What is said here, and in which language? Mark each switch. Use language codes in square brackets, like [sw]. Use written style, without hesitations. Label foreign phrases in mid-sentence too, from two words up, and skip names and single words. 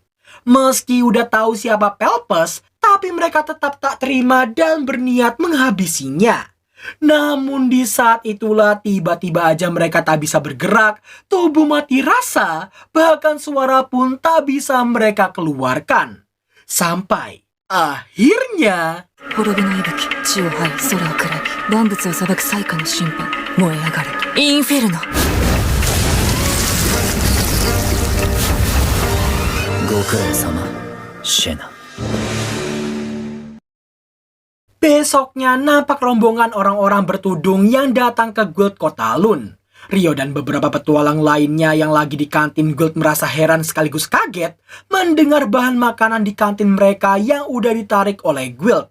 [id] Meski udah tahu siapa Pelpes, tapi mereka tetap tak terima dan berniat menghabisinya. Namun di saat itulah tiba-tiba aja mereka tak bisa bergerak, tubuh mati rasa, bahkan suara pun tak bisa mereka keluarkan. Sampai akhirnya [ja] 滅びの息吹地を這い空を喰らい万物を裁く災禍の審判燃え上がれインフェルノ。ご苦労様シェナ。 [id] Besoknya nampak rombongan orang-orang bertudung yang datang ke Guild Kota Lun. Rio dan beberapa petualang lainnya yang lagi di kantin Guild merasa heran sekaligus kaget mendengar bahan makanan di kantin mereka yang udah ditarik oleh Guild.